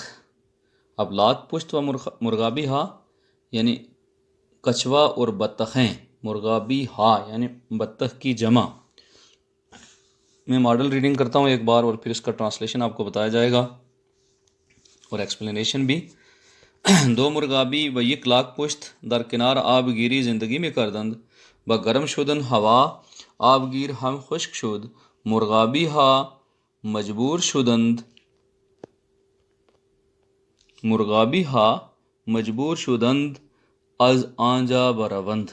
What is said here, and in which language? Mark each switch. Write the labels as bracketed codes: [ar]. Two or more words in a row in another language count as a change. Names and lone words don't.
[ur] اب [fa] لاکھ پشت و مرغابی ہا [ur] یعنی کچھوا اور بطخیں، [fa] مرغابی ہا [ur] یعنی بطخ کی جمع۔ میں [en] model reading [ur] کرتا ہوں ایک بار اور پھر اس کا ٹرانسلیشن آپ کو بتایا جائے گا اور ایکسپلینیشن بھی۔ [fa] دو مرغابی و یک لاکھ پشت در کنار آب گیری زندگی میں کردند، و گرم شدن ہوا آب گیر ہم خشک شد، مرغابی ہا مجبور شدند، مرغابی ہا مجبور شدند از آنجا بروند۔